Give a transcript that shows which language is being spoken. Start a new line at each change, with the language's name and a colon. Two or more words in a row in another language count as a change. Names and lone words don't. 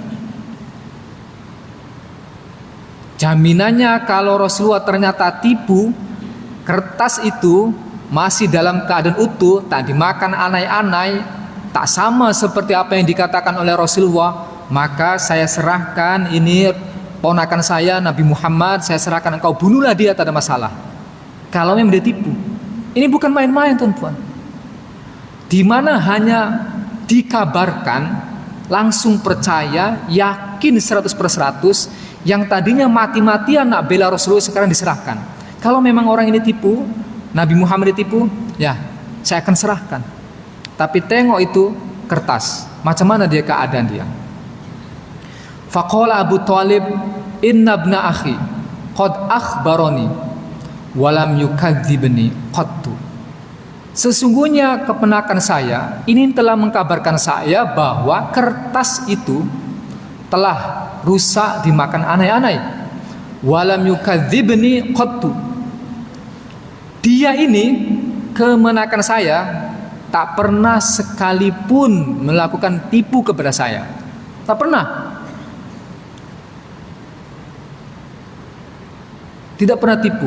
Malay: Jaminannya kalau Rasulullah ternyata tipu, kertas itu masih dalam keadaan utuh, tak dimakan anai-anai, tak sama seperti apa yang dikatakan oleh Rasulullah, maka saya serahkan ini ponakan saya Nabi Muhammad, saya serahkan engkau, bunuhlah dia, tak ada masalah. Kalau memang dia tipu, ini bukan main-main tuan-tuan. Di mana hanya dikabarkan, langsung percaya, yakin 100%, yang tadinya mati-matian nak bela Rasulullah sekarang diserahkan. Kalau memang orang ini tipu, Nabi Muhammad ditipu, ya saya akan serahkan. Tapi tengok itu kertas, macam mana dia keadaan dia.
Arabic: فقال أبو طالب، "إن ابن أخي قد أخبرني ولم يكذبني قط."
Malay: Sesungguhnya keponakan saya ini telah mengkabarkan saya bahwa kertas itu telah rusak dimakan anai-anai.
Arabic: ولم يكذبني قط.
Malay: Dia ini kemenakan saya tak pernah sekalipun melakukan tipu kepada saya. Tak pernah. Tidak pernah tipu.